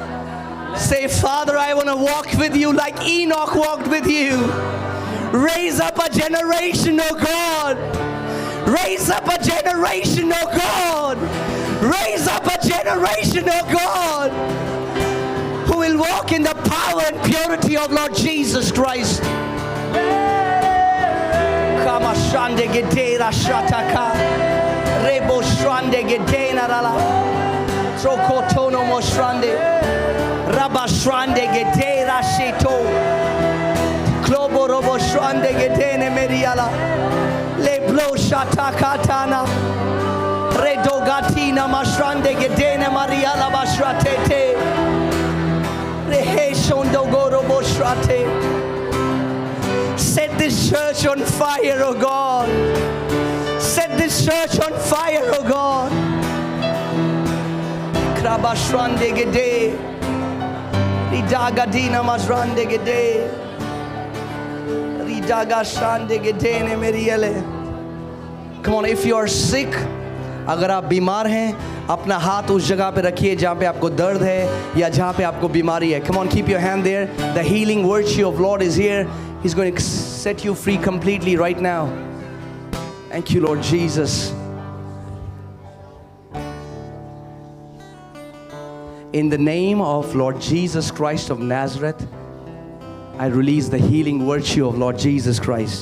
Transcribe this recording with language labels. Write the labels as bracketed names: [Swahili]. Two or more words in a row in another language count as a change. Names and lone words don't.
[English] Say, Father, I want to walk with you like Enoch walked with you. Raise up a generation, oh God. Raise up a generation, oh God. Raise up a generation, oh God, who will walk in the power and purity of Lord Jesus Christ. Kama shande gedera shataka. Rebo shande gedena rala. Trokotono mo shande. Rabba shande gedera sheto. Klobo robo shande gedene meriala. Leblo shatakatana. Redogatina mashrande gedene mariala bashratete. Reheshondo gorobo shrate. Set this church on fire, oh God. Set this church on fire, oh God. Krabashrande gede. Ridagadina mashrande gede. Ridagashande gedene meriale. Come on, if you are sick, [Hindi] अगर आप बीमार हैं, अपना हाथ उस जगह पे रखिए जहाँ पे आपको दर्द है या जहाँ पे आपको बीमारी है. [English] Come on, keep your hand there. The healing virtue of Lord is here. He's going to set you free completely right now. Thank you, Lord Jesus. In the name of Lord Jesus Christ of Nazareth, I release the healing virtue of Lord Jesus Christ.